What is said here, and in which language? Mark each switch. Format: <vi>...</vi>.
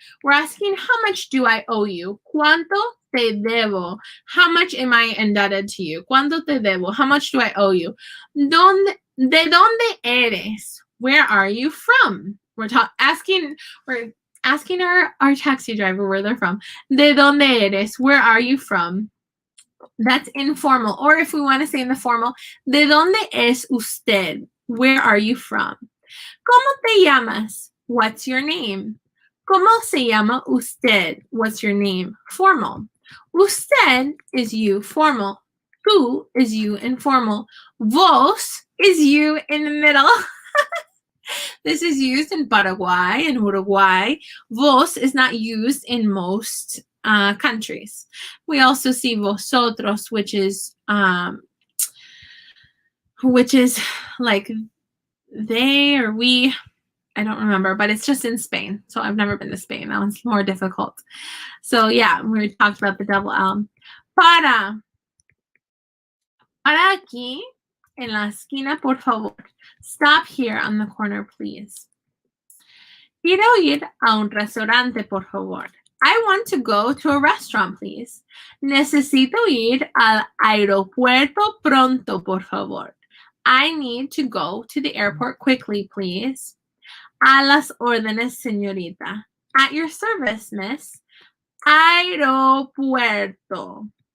<en>We're asking, how much do I owe you?</en> <es>¿Cuánto te debo?</es> <en>How much am I indebted to you?</en> <es>¿Cuánto te debo?</es> <en>How much do I owe you?</en> <es>¿De dónde eres?</es> <en>Where are you from? We're asking our taxi driver where they're from.</en> <es>¿De dónde eres?</es> <en>Where are you from? That's informal. Or if we want to say in the formal,</en> <es>¿de dónde es usted?</es> <en>Where are you from?</en> <es>¿Cómo te llamas?</es> <en>What's your name?</en> <es>¿Cómo se llama usted?</es> <en>What's your name? Formal. Usted is you, formal. Tú is you, informal. Vos is you in the middle. This is used in Paraguay and Uruguay. Vos is not used in most countries. We also see vosotros, which is like they or we. I don't remember, but it's just in Spain. So I've never been to Spain. That one's more difficult. So yeah, we talked about the double L.</en> <es>Para aquí, en la esquina, por favor.</es> <en>Stop here on the corner, please.</en> <es>Quiero ir a un restaurante, por favor.</es> <en>I want to go to a restaurant, please.</en> <es>Necesito ir al aeropuerto pronto, por favor.</es> <en>I need to go to the airport quickly, please.</en> <es>A las órdenes, señorita.</es> <en>At your service, miss.</en> <es>Aeropuerto.</es>